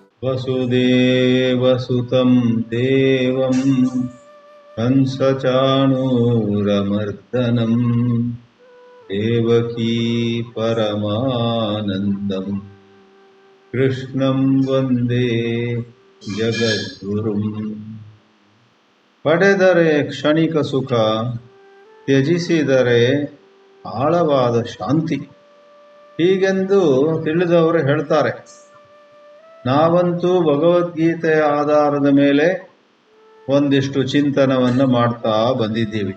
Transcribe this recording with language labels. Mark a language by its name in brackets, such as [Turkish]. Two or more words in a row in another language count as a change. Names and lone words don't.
[Sanskrit] ವಸುದೇವಸುತಂ ದೇವಂ ಕಂಸಚಾಣೂರಮರ್ದನಂ ದೇವಕೀ ಪರಮಾನಂದಂ ಕೃಷ್ಣಂ ವಂದೇ ಜಗದ್ಗುರುಂ. [Kannada] ಪಡೆದರೆ ಕ್ಷಣಿಕ ಸುಖ, ತ್ಯಜಿಸಿದರೆ ಆಳವಾದ ಶಾಂತಿ. ಹೀಗೆಂದು ತಿಳಿದವರು ಹೇಳ್ತಾರೆ. ನಾವಂತೂ ಭಗವದ್ಗೀತೆಯ ಆಧಾರದ ಮೇಲೆ ಒಂದಿಷ್ಟು ಚಿಂತನವನ್ನು ಮಾಡ್ತಾ ಬಂದಿದ್ದೀವಿ.